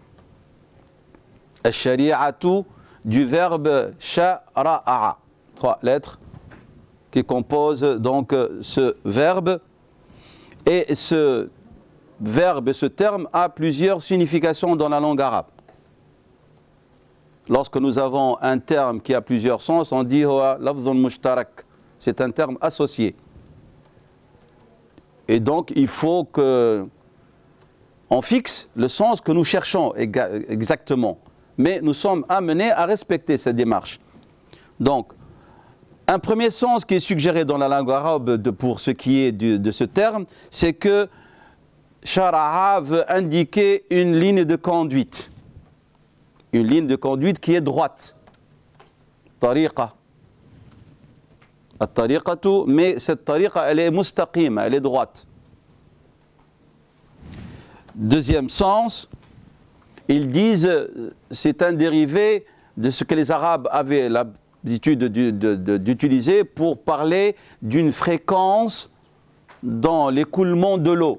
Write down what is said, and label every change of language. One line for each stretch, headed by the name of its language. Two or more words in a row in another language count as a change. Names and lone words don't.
French: Al-shari'atu du verbe shara'a, 3 lettres qui composent donc ce verbe. Et ce verbe, ce terme a plusieurs significations dans la langue arabe. Lorsque nous avons un terme qui a plusieurs sens, on dit
Arabic: هو لفظ مشترك,
French: c'est un terme associé. Et donc il faut qu'on fixe le sens que nous cherchons exactement. Mais nous sommes amenés à respecter cette démarche. Donc, Un premier sens qui est suggéré dans la langue arabe pour ce qui est de ce terme, c'est que shara'a veut indiquer une ligne de conduite. Une ligne de conduite qui est droite. Tariqa. At-tariqatu, mais cette tariqa, elle est mustaqima, elle est droite. Deuxième sens, ils disent, c'est un dérivé de ce que les Arabes avaient l'habitude d'utiliser pour parler d'une fréquence dans l'écoulement de l'eau.